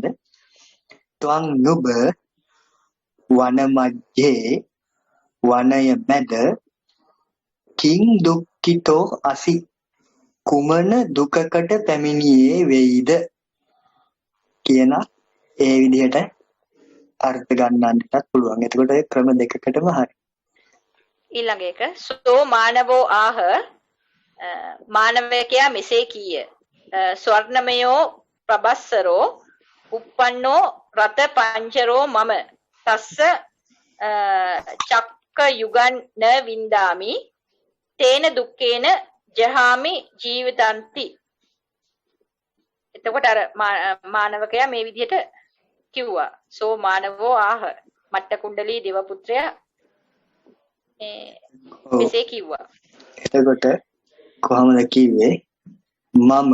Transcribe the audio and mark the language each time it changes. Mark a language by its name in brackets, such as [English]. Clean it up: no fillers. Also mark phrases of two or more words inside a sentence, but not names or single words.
[Pali] ත්වං නුබ වනමජ්ජේ [Sinhala] වනය මැද [Pali] කිං දුක්ඛිතෝ අසි [Sinhala] කුමන දුකකට පැමිණියේ වෙයිද කියන ඒ විදිහට අර්ථ ගන්නන්නටත් පුළුවන්. එතකොට ඒ ක්‍රම දෙකකටම හරි. ඊළඟ එක [Pali] සෝ මානවෝ ආහ [Sinhala] මානවකයා මෙසේ කීය. [Pali] ස්වර්ණමයෝ ප්‍රබස්සරෝ uppannෝ රත පංචරෝ මම තස්ස චක්ක යුගන් න වින්දාමි තේන දුක්ඛේන ජහාමි ජීවිතන්ති. [Sinhala] එතකොට අර මානවකයා මේ විදිහට කිව්වා. [Pali] සෝ මානවෝ ආහ මට්ට කුණ්ඩලී දේවපුත්‍රයා [Sinhala] ඔව්. මෙසේ කිව්වා. එතකොට කොහොමද කිව්වේ? මම